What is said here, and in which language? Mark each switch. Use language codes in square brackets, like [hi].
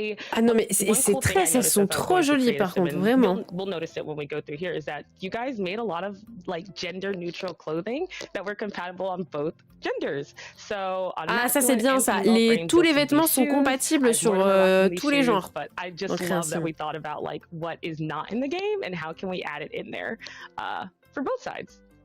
[fr] Ah non mais c'est très, elles sont trop jolies par contre, vraiment. [en] We'll notice it when we go through here is that you guys made a lot of like gender neutral clothing that were compatible on both genders. So [fr] ah ça c'est bien ça. Tous les vêtements sont compatibles sur tous les genres. [en] But I just love that we thought about like what is not in the game and how can we add it in there for both sides.